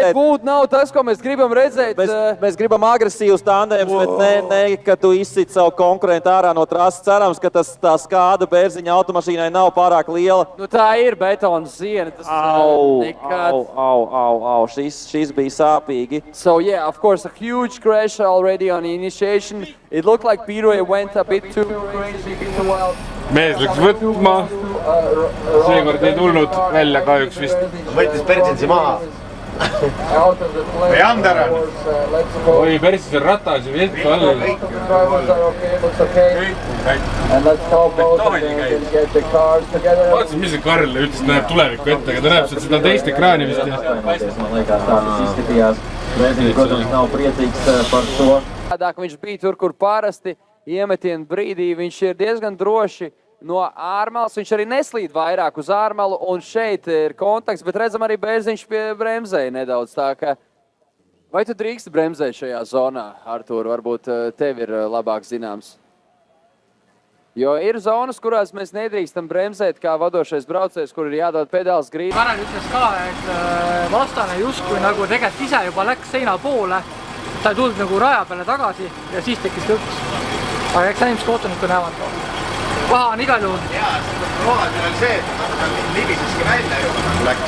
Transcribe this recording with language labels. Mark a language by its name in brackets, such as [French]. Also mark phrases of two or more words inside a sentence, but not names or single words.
[Latvian] Tas nebūtu nav tas, ko mēs gribam redzēt. Mēs gribam agresīvus tandēmus, bet ne, ka tu izsit savu konkurentu ārā no trases. Cerams, ka tā skāda Bērziņa automašīnai nav pārāk liela. Nu tā ir betona siena. Šis bija sāpīgi. [English] So yeah, of course, a huge crash already on the initiation. It looked like Piroja went a bit too crazy, too wild. [Estonian] Mees läks võtma. Seekord ei tulnud välja kahjuks vist. Võttis Berzinsi maha. Või Ander on? Oi, Berzinsi on ratas ja veetu all. Vaatasin, mis see Karl üldse näeb tulevikku ette, aga ta näeb seda teist ekraani vist. [Latvian] Viņš bija tur, kur parasti iemetienu brīdī. Viņš ir diezgan droši no ārmalas. Viņš arī neslīd vairāk uz ārmalu, un šeit ir kontakts, bet redzam arī Bērziņš pie bremzēja nedaudz. Tā ka, vai tu drīksti bremzēt šajā zonā, Artūr? Varbūt tev ir labāk zināms. Jo ir zonas, kurās mēs nedrīkstam bremzēt kā vadošais braucējs, kur ir jādod pedāls grīdi. [Estonian] Karel ütles ka, et vastane justkui nagu tegelikult ise juba läks seina poole. Ta ei tulnud nagu raja peale tagasi ja siis tekkis lõpuks. Aga eks inimesed kohtunikud näevad ka. Paha on igal juhul. Jaa, rohadel oli see, et ta libiseski välja juba nagu läks.